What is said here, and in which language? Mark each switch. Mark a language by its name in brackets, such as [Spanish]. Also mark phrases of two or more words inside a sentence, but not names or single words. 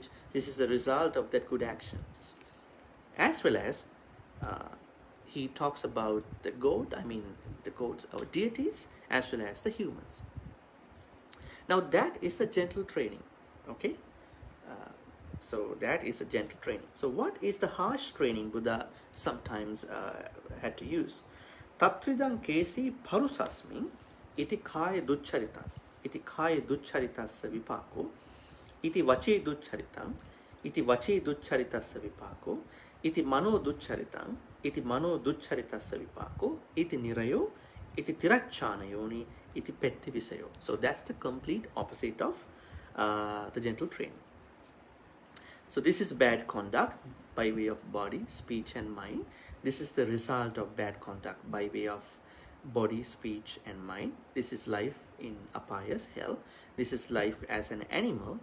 [English] This is the result of that good actions. As well as he talks about the gods, our deities, as well as the humans. Now that is the gentle training, okay? So that is a gentle training. So what is the harsh training Buddha sometimes had to use? [Pali] Tatridang kesi parusasmin iti kaya duccharitang iti kaya duccharitasya vipako iti vachi duccharitang iti vachi duccharitasya vipako iti mano duccharitang iti mano duccharitasya vipako iti nirayo iti tirachanayoni iti petti visayo. [English] So that's the complete opposite of the gentle training. So this is bad conduct by way of body, speech, and mind. This is the result of bad conduct by way of body, speech, and mind. This is life in apayas, hell. This is life as an animal.